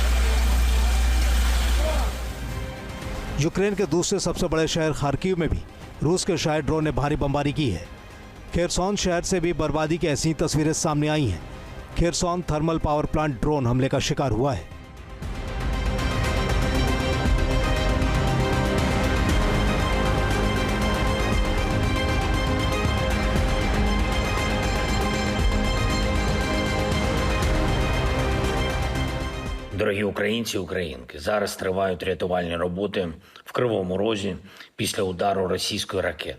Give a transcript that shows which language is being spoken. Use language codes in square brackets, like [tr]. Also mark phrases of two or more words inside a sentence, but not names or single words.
[hi] यूक्रेन के दूसरे सबसे बड़े शहर खार्किव में भी रूस के शायद ड्रोन ने भारी बमबारी की है। खेरसॉन शहर से भी बर्बादी की ऐसी तस्वीरें सामने आई हैं। खेरसॉन थर्मल पावर प्लांट ड्रोन हमले का शिकार हुआ है। [uk] Дорогі українці, українки, зараз тривають рятувальні роботи в Кривому Розі після удару російської ракети.